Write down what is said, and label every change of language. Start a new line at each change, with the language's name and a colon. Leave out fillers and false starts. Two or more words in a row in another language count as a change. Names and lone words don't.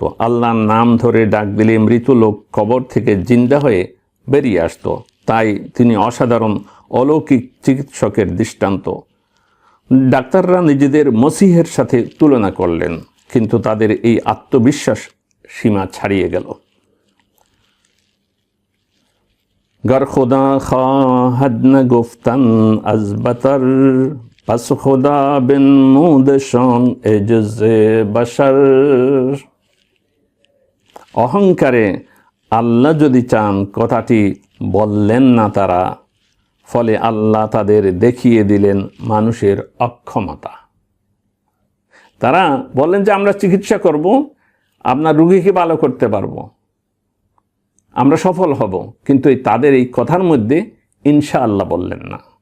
Bangla: আল্লাহর নাম ধরে ডাক দিলে মৃত লোক কবর থেকে জিন্দা হয়ে বেরিয়ে আসতো। তাই তিনি অসাধারণ অলৌকিক চিকিৎসকের দৃষ্টান্ত। ডাক্তাররা নিজেদের মসিহের সাথে তুলনা করলেন, কিন্তু তাদের এই আত্মবিশ্বাস সীমা ছাড়িয়ে গেল।
Persian: گر خدا خواهد نگفتند از بطر، پس خدا بنمودشان عجز بشر.
Bangla: অহংকারে আল্লাহ যদি চান কথাটি বললেন না তারা, ফলে আল্লাহ তাদের দেখিয়ে দিলেন মানুষের অক্ষমতা। তারা বললেন যে আমরা চিকিৎসা করব, আপনার রোগীকে ভালো করতে পারবো, আমরা সফল হব, কিন্তু তাদের এই কথার মধ্যে ইনশাআল্লাহ বললেন না।